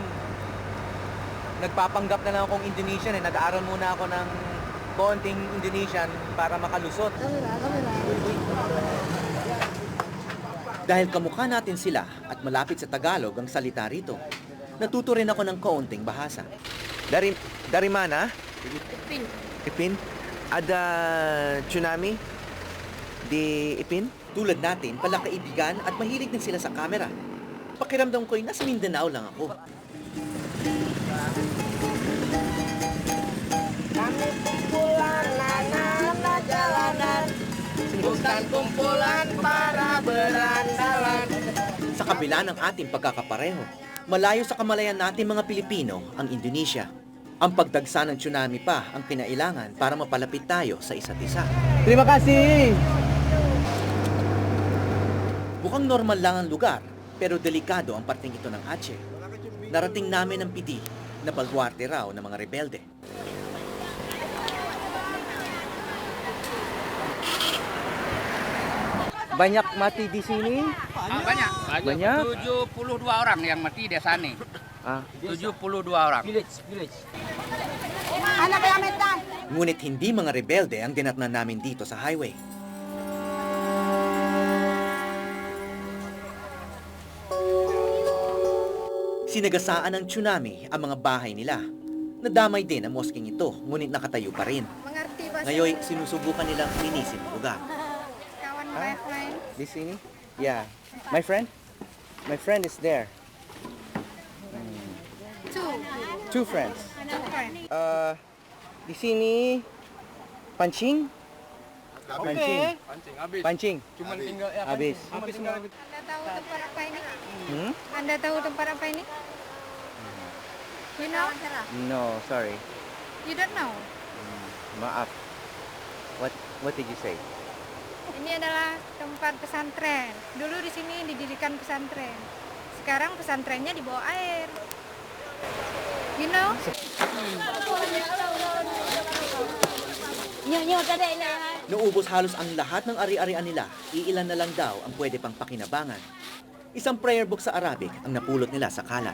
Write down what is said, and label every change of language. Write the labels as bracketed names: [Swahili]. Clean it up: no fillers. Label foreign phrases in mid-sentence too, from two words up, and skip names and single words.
[Filipino] Nagpapanggap na lang akong Indonesian eh. Nag-aaral muna ako ng konting Indonesian para makalusot. Dahil kamukha natin sila at malapit sa Tagalog ang salita rito, natuto rin ako ng kaunting bahasa. [Indonesian] Dari mana? Ipin. Ipin? Ada tsunami? Di Ipin? [Filipino] Tulad natin, palakaibigan at mahilig din sila sa kamera. Pakiramdam ko'y nasa Mindanao lang ako. [Indonesian] Kami kumpulan anak jalanan, bukan kumpulan para berandalan. [Filipino] Sa kabila ng ating pagkakapareho, malayo sa kamalayan natin mga Pilipino ang Indonesia. Ang pagdagsa ng tsunami pa ang kinailangan para mapalapit tayo sa isa't isa. [Indonesian] Terima kasih! [Filipino] Mukhang normal lang ang lugar, pero delikado ang parteng ito ng Aceh. Narating namin ang pidi na balwarte raw ng mga rebelde. [Indonesian] Banyak mati di sini? Banyak. Banyak? 72 orang yang mati di sana. 72 orang. Anak kelametan. [Filipino] Ngunit hindi mga rebelde ang dinatnan namin dito sa highway. Sinagasaan ng tsunami ang mga bahay nila. Nadamay din ang mosking ito, ngunit nakatayo pa rin. [Indonesian] Mengerti bahasa [Filipino] Ngayon, sinusubukan nilang linisin ang lugar. [Indonesian] kawan main-main. Di sini? [English] Yeah. My friend? My friend is there. Two friends. Friend. [Indonesian] Di sini pancing? Pancing. Pancing habis. Pancing. Cuma tinggal ya. Habis. Habis tinggal. Anda tahu tempat apa ini? Hmm? Anda tahu tempat apa ini? [English] You know? No, sorry. You don't know? Maaf. What did you say? [Indonesian] Ini adalah tempat pesantren. Dulu di sini didirikan pesantren. Sekarang pesantrennya di bawah air. [English] You know? [Filipino] Naubos halos ang lahat ng ari-arian nila, iilan na lang daw ang pwede pang pakinabangan. Isang prayer book sa Arabic ang napulot nila sa kalat.